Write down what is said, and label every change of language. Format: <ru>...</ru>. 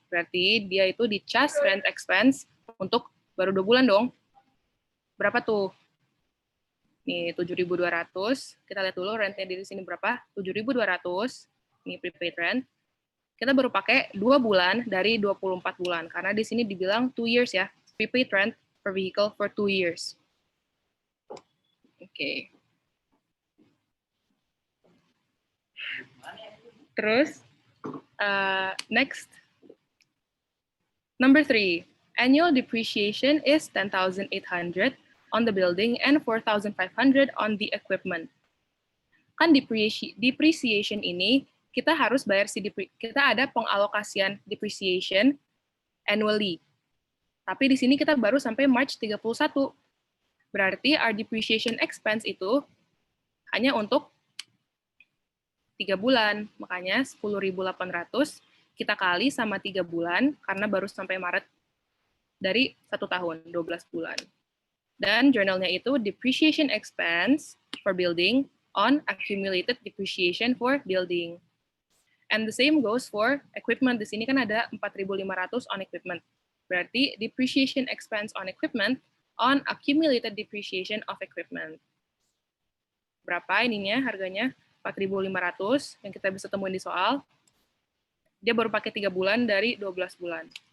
<id>Berarti dia itu dicas rent expense untuk baru 2 bulan dong. Berapa tuh? Nih 7.200. Kita lihat dulu rentnya di sini berapa? 7.200. Ini prepaid rent. Kita baru pakai 2 bulan dari 24 bulan. Karena di sini dibilang 2 years ya.</id> <en>Prepaid rent per vehicle for 2 years. Oke. Terus, next. Number 3. Annual depreciation is 10,800 on the building and 4,500 on the equipment.</en> <id>Kan depreciation ini kita harus bayar kita ada pengalokasian depreciation annually. Tapi di sini kita baru sampai March 31. Berarti</id> <en>our depreciation expense</en> <id>itu hanya untuk 3 bulan. Makanya 10.800 kita kali sama 3 bulan karena baru sampai Maret dari 1 tahun, 12 bulan. Dan journalnya itu</id> <en>depreciation expense for building on accumulated depreciation for building. And the same goes for equipment.</en> <id>Di sini kan ada</id> <en>4.500 on equipment. Berarti depreciation expense on equipment on accumulated depreciation of equipment.</en> <id>Berapa ininya harganya? 4.500 yang kita bisa temuin di soal. Dia baru pakai 3 bulan dari 12 bulan.</id>